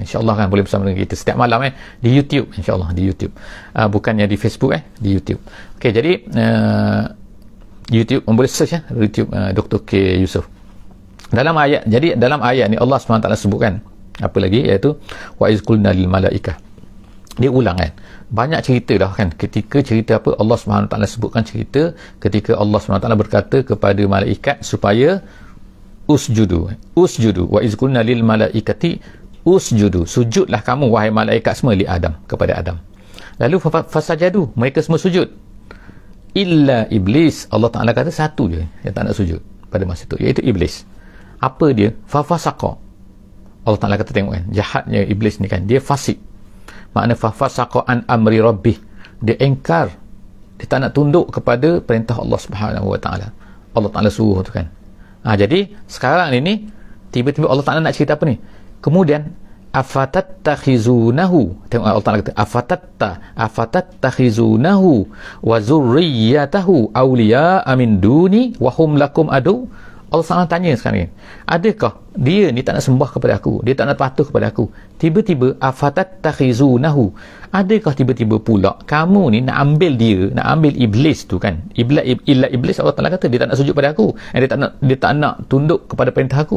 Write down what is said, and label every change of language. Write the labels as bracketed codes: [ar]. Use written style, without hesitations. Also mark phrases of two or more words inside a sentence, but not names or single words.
[ms] InsyaAllah kan boleh bersama dengan kita setiap malam di YouTube, insyaAllah di YouTube, bukannya di Facebook, di YouTube. Okey, jadi YouTube boleh search YouTube Dr. K. Yusof. Dalam ayat ni Allah SWT sebutkan apa lagi, iaitu [ar] وإذ قلنا للملائكة. [ms] Dia ulang kan, banyak cerita dah kan, ketika cerita apa Allah SWT sebutkan cerita ketika Allah SWT berkata kepada malaikat supaya [ar] اسجدوا وإذ قلنا للملائكة اسجدوا, [ms] sujudlah kamu wahai malaikat semua [ar] لآدم, [ms] kepada Adam. Lalu fasajadu, mereka semua sujud, [ar] إلا إبليس. [ms] Allah Ta'ala kata satu je yang tak nak sujud pada masa itu, iaitu iblis. Apa dia? Fafasaqa. Allah Ta'ala kata, tengok kan, jahatnya iblis ni kan, dia fasik. Makna [ar] ففسق عن أمر ربه, [ms] dia engkar, dia tak nak tunduk kepada perintah Allah Subhanahu wa Ta'ala. Allah Ta'ala suruh tu kan. Jadi sekarang ini tiba-tiba Allah Ta'ala nak cerita apa ni? Kemudian afatattakhizunahu, tengok Allah Ta'ala kata [ar] أفتتخذونه وذريته أولياء من دوني وهم لكم عدو. [ms] Allah SWT tanya sekarang ni, adakah dia ni tak nak sembah kepada aku, dia tak nak patuh kepada aku, tiba-tiba afatattakhizunahu, adakah tiba-tiba pula kamu ni nak ambil dia, nak ambil iblis tu kan, [ar] إلا إبليس. [ms] Allah Ta'ala kata dia tak nak sujud pada aku, dia tak nak tunduk kepada perintah aku.